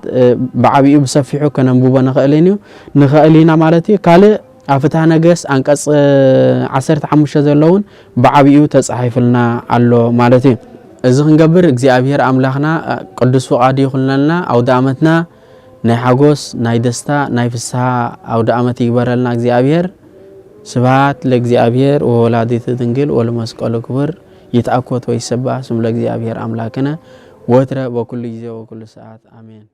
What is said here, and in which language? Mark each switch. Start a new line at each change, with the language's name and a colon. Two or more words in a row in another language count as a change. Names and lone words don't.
Tigrinya: ብዓብዩ ብሰፊሑ ከነንብቦ ንኽእል ኢና ማለት እዩ ካልእ ኣብ ፍትሐ ነገሥት አንቀጽ 15 ዘለውን ብዓብዩ ተጻሒፍልና ኣሎ ማለት እዩ እዚ ክንገብር እግዚአብሔር አምላኽና ቅዱስ ፈቃዱ ይኹንልና አውደ ዓመትና ናይ ሓጎስ ናይ ደስታ ናይ ፍስሐ አውደ ዓመት ይግበረልና እግዚአብሔር
Geez: ስብሐት ለእግዚአብሔር ወወላዲቱ ድንግል ወለመስቀሉ ክቡር ይትአኮት ወይሰባህ ስሙ ለእግዚአብሔር አምላክነ ወትረ በኩሉ ጊዜ ወኩሉ ሰዓት አሜን።